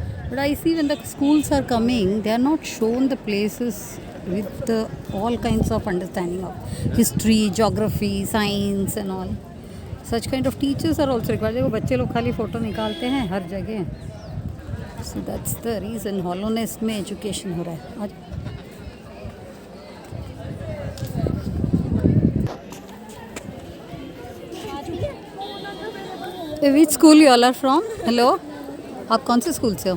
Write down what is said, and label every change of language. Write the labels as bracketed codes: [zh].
[en] But I see when the schools are coming, they are not shown the places with all kinds of understanding of history, geography, science and all. Such kind of teachers are also required. [hi] देखो बच्चे लोग खाली photo निकालते हैं हर जगह. [en] So that's the reason hollowness में education [hi] हो रहा है. [en] आज which school you all are from? [hi] Hello, आप कौन से स्कूल से हो?